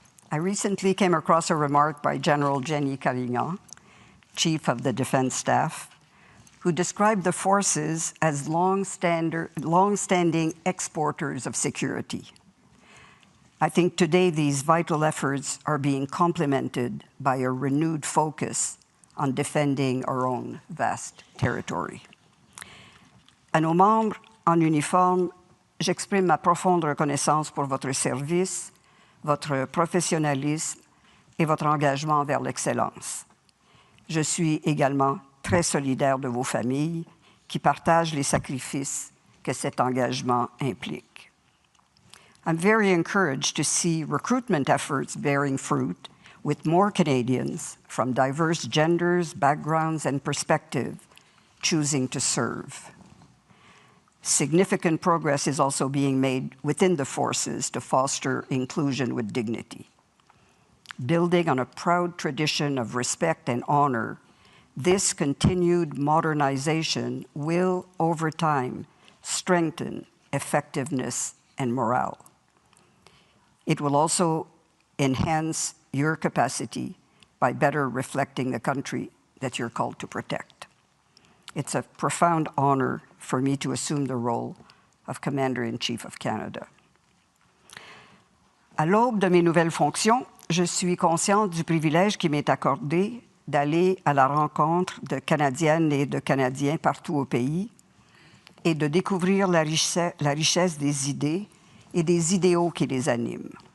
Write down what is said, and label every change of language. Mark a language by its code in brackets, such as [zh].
[en] I recently came across a remark by General Jenny Carignan, Chief of the Defense Staff, who described the forces as long-standing exporters of security. I think today these vital efforts are being complemented by a renewed focus on defending our own vast territory. [fr] À nos membres en uniforme, j'exprime ma profonde reconnaissance pour votre service, votre professionnalisme et votre engagement vers l'excellence. Je suis également très solidaire de vos familles qui partagent les sacrifices que cet engagement implique. [en] I'm very encouraged to see recruitment efforts bearing fruit with more Canadians from diverse genders, backgrounds, and perspectives choosing to serve. Significant progress is also being made within the forces to foster inclusion with dignity. Building on a proud tradition of respect and honor, this continued modernization will, over time, strengthen effectiveness and morale. It will also enhance your capacity by better reflecting the country that you're called to protect. It's a profound honor for me to assume the role of Commander-in-Chief of Canada. [fr] À l'aube de mes nouvelles fonctions, je suis consciente du privilège qui m'est accordé d'aller à la rencontre de Canadiennes et de Canadiens partout au pays et de découvrir la richesse des idées et des idéaux qui les animent.